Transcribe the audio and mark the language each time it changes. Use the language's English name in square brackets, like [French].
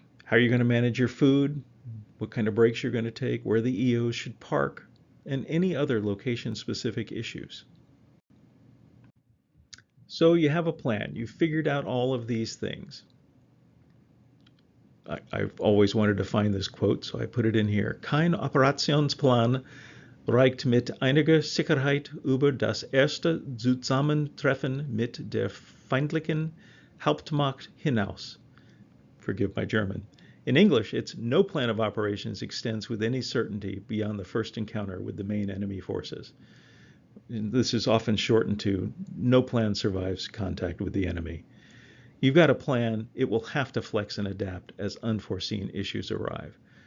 [English] how you're going to manage your food, what kind of breaks you're going to take, where the EOs should park, and any other location-specific issues. So you have a plan. You've figured out all of these things. I've always wanted to find this quote, so I put it in here. [German] Kein Operationsplan reicht mit einiger Sicherheit über das erste Zusammentreffen mit der feindlichen Hauptmacht hinaus. [English] Forgive my German. In English, it's no plan of operations extends with any certainty beyond the first encounter with the main enemy forces. And this is often shortened to no plan survives contact with the enemy. You've got a plan, it will have to flex and adapt as unforeseen issues arrive.